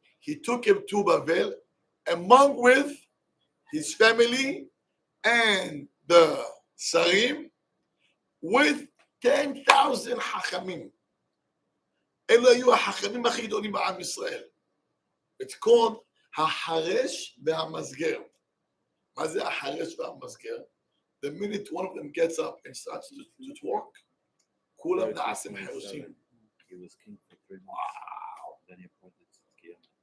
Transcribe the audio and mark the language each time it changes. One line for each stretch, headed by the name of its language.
English: He took him to Bavel, among with his family and the Sarim, with 10,000 חכמים.
Hebrew: אלו היו החכמים הכי גדולים בעם ישראל.
English: It's called
Hebrew: החרש והמסגר. מה זה החרש והמסגר?
English: The minute one of them gets up and starts to talk,
Hebrew: כולם נעשים חרשים.
English: He was king for 3 months. Wow. Then he appointed Tzidkiyahu.